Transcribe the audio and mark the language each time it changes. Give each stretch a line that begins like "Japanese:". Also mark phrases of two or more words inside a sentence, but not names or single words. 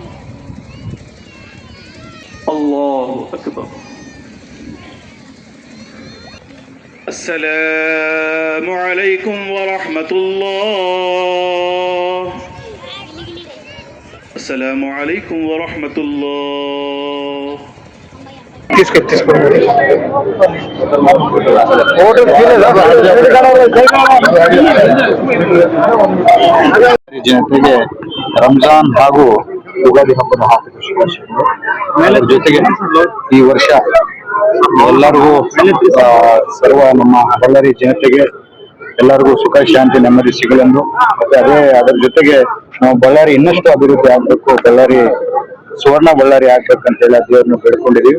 Arabic: الله أكبر. السلام عليكم ورحمة الله. السلام عليكم ورحمة الله.
Kannada: ಜನತೆಗೆ ರಂಜಾನ್ ಹಾಗೂ ಯುಗಾದಿ ಹಬ್ಬದ ಹಾರ್ದಿಕ ಶುಭಾಶಯಗಳು. ಅದರ ಜೊತೆಗೆ ಈ ವರ್ಷ ಎಲ್ಲರಿಗೂ ಸರ್ವ ನಮ್ಮ ಬಳ್ಳಾರಿ ಜನತೆಗೆ ಎಲ್ಲರಿಗೂ ಸುಖ ಶಾಂತಿ ನೆಮ್ಮದಿ ಸಿಗಲೆಂದು, ಮತ್ತೆ ಅದರ ಜೊತೆಗೆ ನಾವು ಬಳ್ಳಾರಿ ಇನ್ನಷ್ಟು ಅಭಿವೃದ್ಧಿ ಆಗ್ಬೇಕು, ಬಳ್ಳಾರಿ ಸುವರ್ಣ ಬಳ್ಳಾರಿ ಆಗ್ಬೇಕಂತ ಹೇಳಿ ದೇವರನ್ನು ಬೇಡ್ಕೊಂಡಿದೀವಿ.